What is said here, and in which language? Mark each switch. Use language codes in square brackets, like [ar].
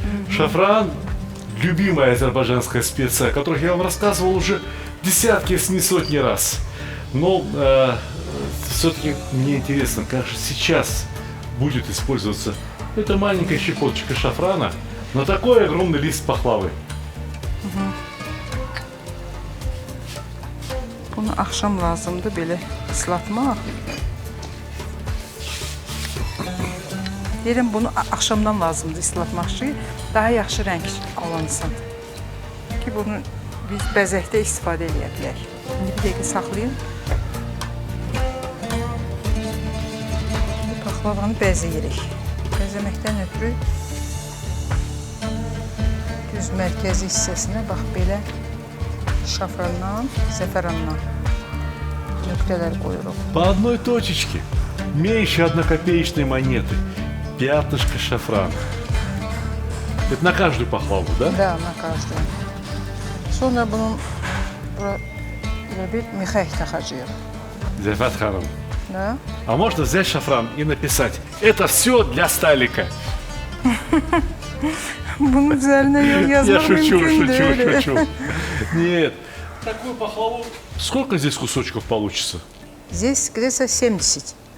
[ru] Шафран – любимая азербайджанская специя, о которой я вам рассказывал уже десятки, если не сотни раз. Но все-таки мне интересно, как же сейчас будет использоваться эта маленькая щепоточка шафрана на такой огромный лист пахлавы. [az] Bunu axşam lazımdır belə ıslatmaq. Deyirəm, bunu axşamdan lazımdır ıslatmaq ki, daha yaxşı rəng alansın. Ki, bunu biz bəzəkdə istifadə edə bilək. İndi bir dəqiqə saxlayın. Paxlavanı bəzəyirik. Bəzəməkdən ötürü düz mərkəzi hissəsinə bax belə şafrandan, zəfərandan nöqtələr qoyuruq. [ru] По одной точечке, меньше однокопеечной монеты, пятнышко шафрана. Это на каждую пахлаву, да? Да, на каждую. [az] Sonra bunun bura elə bir mixək taxacağıq. [ru] Зефат Ханым, Da. а можно взять шафран и написать «Это все для Сталика». [az] Bunun üzərinə [ru] Я [az] yazmaq [ru] шучу, [az] mümkün [ru] шучу, [az] deyil. [ru] шучу. Нет. Такую пахлаву. Сколько здесь кусочков получится? Здесь где-то 70.